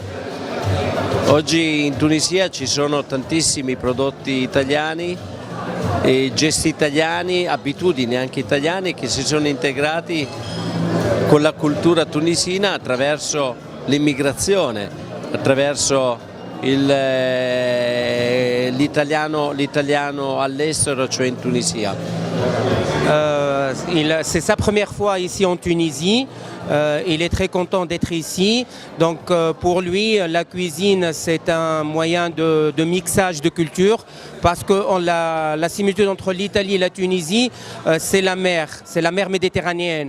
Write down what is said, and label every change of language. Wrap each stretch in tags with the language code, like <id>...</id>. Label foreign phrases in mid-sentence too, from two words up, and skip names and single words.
<it>Oggi in Tunisia ci sono tantissimi prodotti italiani, gesti italiani, abitudini anche italiane che si sono integrati con la cultura tunisina attraverso l'immigrazione, attraverso l'italiano all'estero, cioè in Tunisia.</it> <fr>C'est sa première fois ici en Tunisie. Il est très content d'être ici. Donc pour lui, la cuisine, c'est un moyen de mixage de culture parce que la similitude entre l'Italie et la Tunisie, c'est la mer méditerranéenne.</fr>